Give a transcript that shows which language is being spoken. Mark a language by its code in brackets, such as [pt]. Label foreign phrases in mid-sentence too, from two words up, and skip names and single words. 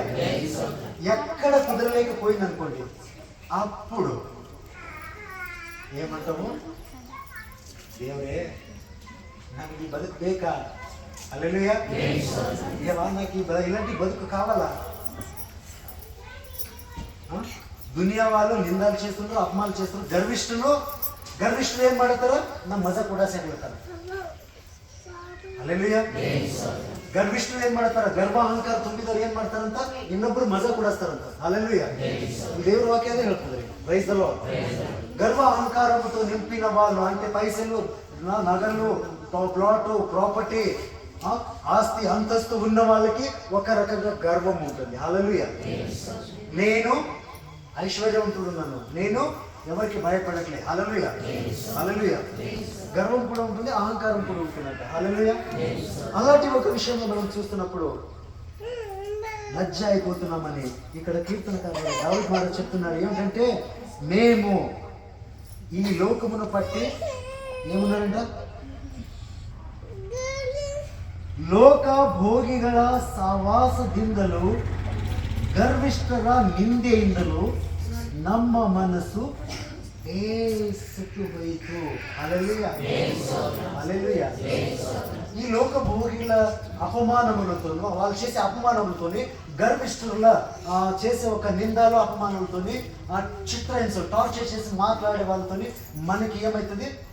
[te] ఎక్కడ కుదరలేకపోయింది అనుకోండి, అప్పుడు ఏమంటాము, దేవుడే నాకు ఈ బతుకు బేకా. హల్లెలూయా. దేవా నాకు ఇలాంటి బతుకు కావాలా? దునియా వాళ్ళు నిందాలు చేస్తున్నారు, అపమానాలు చేస్తున్నారు. గర్విష్ఠులు ఏం [kn] ಮಾಡ್ತಾರ? ನಮ್ಮ ಮಜಾ ಕೂಡ ಸೇರ್ತಾರೆ. ಹಲ್ಲೆಲೂಯಾ. ಗರ್ವಿಷ್ಠರು ಏನ್ ಮಾಡ್ತಾರ? ಗರ್ವ ಅಹಂಕಾರ ತುಂಬಿದವರು ಏನ್ ಮಾಡ್ತಾರಂತ ಇನ್ನೊಬ್ರು ಮಜಾ ಕೊಡಿಸ್ತಾರಂತ. ಹಲ್ಲೆಲೂಯಾ. ದೇವರ ವಾಕ್ಯನೇ ಹೇಳ್ತದೆ. [en] Praise the Lord. [te] గర్వ అహంకారంతో నింపిన వాళ్ళు, అంటే పైసలు, నగలు, ప్లాటు, ప్రాపర్టీ, ఆస్తి, అంతస్తు ఉన్న వాళ్ళకి ఒక రకంగా గర్వం ఉంటుంది. హల్లెలూయా. నేను ఐశ్వర్యవంతుడున్నాను, నేను ఎవరికి భయపడట్లే. హల్లెలూయా. హల్లెలూయా. గర్వం కూడా ఉంటుంది, అహంకారం కూడా ఉంటుందంట. హల్లెలూయా. అలాంటి ఒక విషయంలో మనం చూస్తున్నప్పుడు లజ్జ అయిపోతున్నామని ఇక్కడ కీర్తనకారుడు దావీదు మహారాజు చెప్తున్నారు. ఏమిటంటే, మేము ఈ లోకమును పట్టి ఏమున్నారంట? [kn] ಲೋಕ ಭೋಗಿಗಳ ಸಹವಾಸದಿಂದಲೂ ಗರ್ವಿಷ್ಠರ ನಿಂದೆಯಿಂದಲೂ ನಮ್ಮ ಮನಸ್ಸು ಬೇಸತ್ತು ಹೋಯಿತು. [te] హల్లెలూయా. హల్లెలూయా. ఈ లోక భోగిల అపమానములతో, వాళ్ళు చేసే అపమానములతోని, గర్విష్ఠుల చేసే ఒక నిందాలు అపమానములతోని, చిత్రహింస, టార్చర్ చేసి మాట్లాడే వాళ్ళతోని మనకి ఏమవుతుంది?